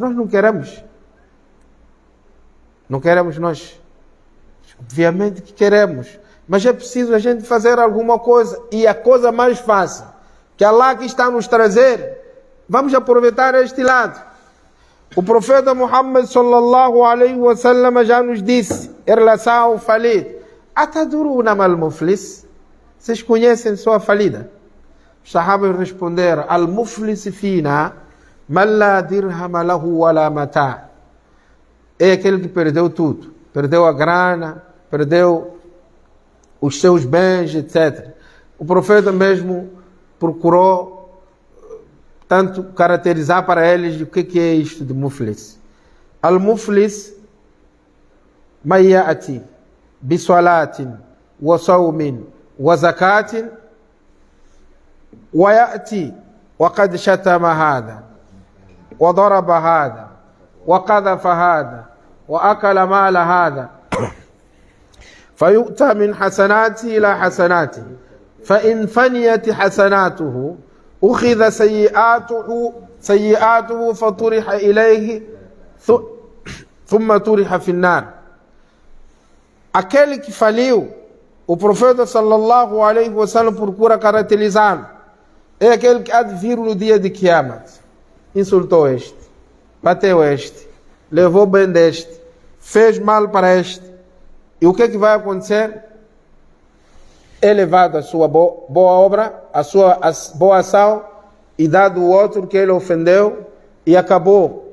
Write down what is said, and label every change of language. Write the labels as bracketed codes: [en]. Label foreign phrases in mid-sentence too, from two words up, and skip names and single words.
[pt] Nós não queremos. Não queremos nós. Obviamente que queremos. Mas é preciso a gente fazer alguma coisa. E a coisa mais fácil que Allah que está nos trazer, vamos aproveitar este lado. O profeta Muhammad [ar] صلى الله عليه وسلم [pt] já nos disse em relação ao falido: [ar] أتدرون ما المفلس? [pt] Vocês conhecem sua falida? Os sahabas responderam: [ar] المفلس فينا من لا درهم له ولا متاع. [pt] É aquele que perdeu tudo. Perdeu a grana, perdeu os seus bens, etc. O profeta mesmo procurou tanto caracterizar para eles o que é isto de muflis. [ar] المفلس من يأتي بصلاة وصوم وزكاة ويأتي وقد شتم هذا وضرب هذا وقذف هذا وأكل مال هذا فيؤتى من حسناته إلى حسناته فإن فنيت حسناته أخذ سيئاته فطرح إليه ثم طرح في النار. [pt] Aquele que faliu, o profeta [ar] صلى الله عليه وسلم [pt] procura caracterizá-lo. É aquele que há de vir no dia de Qiyamat. Insultou este, bateu este, levou bem deste, fez mal para este. E o que é que vai acontecer? É levado a sua boa obra, a sua boa ação, e dado o outro que ele ofendeu, e acabou.